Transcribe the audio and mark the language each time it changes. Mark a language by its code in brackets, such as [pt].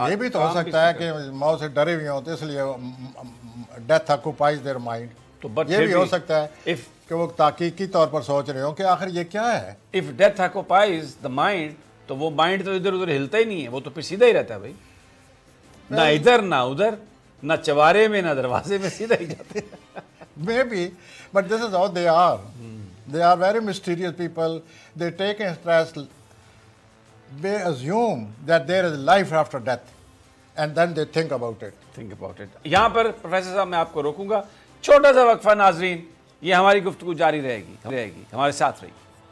[ur] یہ بھی تو ہو سکتا ہے کہ موت سے ڈرے ہوئے ہوتے اس لیے ڈیتھ [en] occupies their mind. [ur] تو یہ بھی ہو سکتا ہے کہ وہ تحقیقی طور پر سوچ رہے ہوں کہ آخر یہ کیا ہے. [en] if death occupies the mind [ur] تو وہ مائنڈ تو ادھر ادھر ہلتا ہی نہیں ہے وہ تو پھر سیدھا ہی رہتا ہے بھائی نہ ادھر نہ ادھر نہ چوارے میں نہ دروازے میں سیدھا ہی جاتے ہیں. [en] Maybe but this is how they are. They are very mysterious people. They take interest. They assume that there is life after death, and then they think about it. [ur] یہاں پر پروفیسر صاحب میں آپ کو روکوں گا چھوٹا سا وقفہ. ناظرین یہ ہماری گفتگو جاری رہے گی ہمارے ساتھ رہیے.